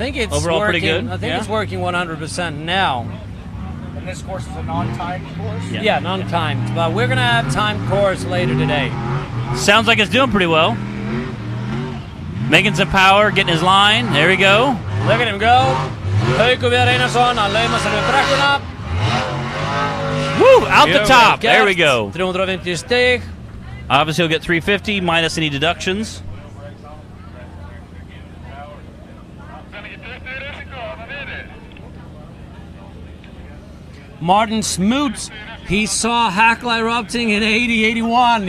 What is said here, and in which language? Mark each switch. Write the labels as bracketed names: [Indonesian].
[English] overall working. pretty good. I think it's working 100% now. And this course is a non-timed course? Yeah, non-timed. But we're going to have timed course later today. Sounds like it's doing pretty well. Making some power, getting his line. There we go. Look at him go. [Icelandic] Haukur Viðar Einarsson, hann laumar sér við brekkuna. [English] Woo, out the top. There we go. [Icelandic] 350 stig. [English] Obviously, he'll get 350 minus any deductions. Martin Smoot, he saw Hekla erupting in 80-81.